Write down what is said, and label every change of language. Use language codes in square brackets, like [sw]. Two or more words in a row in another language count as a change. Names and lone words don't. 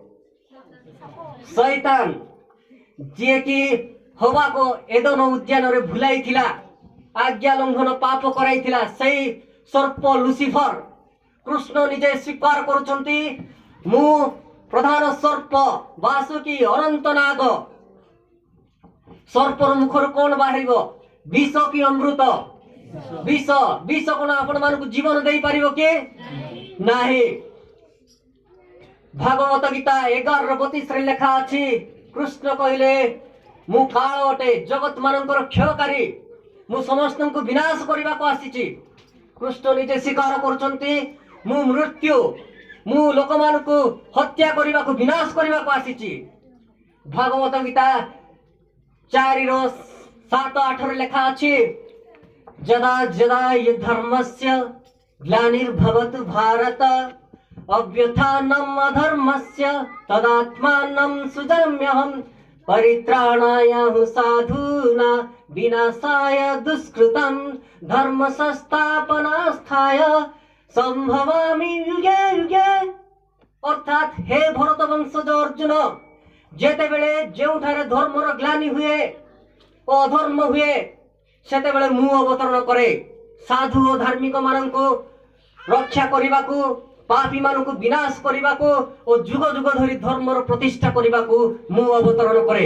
[or] ଶୈତାନ, ଜେ କି ହବା କୋ ଏଦନ ଉଦ୍ୟାନ ରେ ଭୁଲାଇ ଥିଲା, ଆଜ୍ଞା ଲଂଘନ ପାପ କରାଇ ଥିଲା, ସହି ସର୍ପ ଲୁସିଫର। କୃଷ୍ଣ ନିଜେ ସ୍ୱୀକାର କରୁଛନ୍ତି ମୁ ପ୍ରଧାନ ସର୍ପ, ବାସୁକୀ, ଅନନ୍ତ ନାଗ। ସର୍ପର ମୁଖର କଣ ବାହାରିବ? ବିଷ କି ଅମୃତ? ବିଷ। ବିଷ କଣ ଆପଣ ମାନଙ୍କୁ ଜୀବନ ଦେଇ ପାରିବ କି? ନାହିଁ। ଭାଗବତ ଗୀତା 11:32 ରେ ଲେଖା ଅଛି, କୃଷ୍ଣ କହିଲେ ମୁ କାଳ ଅଟେ, ଜଗତ ମାନଙ୍କର କ୍ଷୟକାରୀ, ମୁ ସମସ୍ତ କୋ ବିନାଶ କରିବା କୋ ଆସିଛି। କୃଷ୍ଣ ନିଜେ ସ୍ୱୀକାର କରୁଛନ୍ତି ମୁ ମୃତ୍ୟୁ, ମୁ ଲୋକ ମାନଙ୍କୁ ହତ୍ୟା କରିବା କୋ, ବିନାଶ କରିବା କୋ ଆସିଛି। ଭାଗବତ ଗୀତା 4:7-8 ରେ ଲେଖା ଅଛି, [sa] जदा जदा ये धर्मस्य ग्लानिर्भवतु भारत, अभ्युत्थानम् अधर्मस्य तदात्मानं सृजाम्यहम्, परित्राणाय साधूना विनाशाय दुष्कृतं, धर्म संस्थापनास्थाय संभवामि युगे युगे। [or] ଅର୍ଥାତ ହେ ଭରତ ବଂଶଜ ଅର୍ଜୁନ, ଯେତେ ବେଳେ ଯେଉଁଠାରେ ଧର୍ମର ଗ୍ଲାନି ହୁଏ ଓ ଅଧର୍ମ ହୁଏ, ସେତେ ବେଳେ ମୁ ଅବତରଣ କରେ, ସାଧୁ ଔର ଧାର୍ମିକ ମାନଙ୍କୁ ରକ୍ଷା କରିବାକୁ, ପାପୀ ମାନଙ୍କୁ ବିନାଶ କରିବାକୁ ଔର ଯୁଗ ଯୁଗ ଧରି ଧର୍ମର ପ୍ରତିଷ୍ଠା କରିବାକୁ ମୁ ଅବତରଣ କରେ।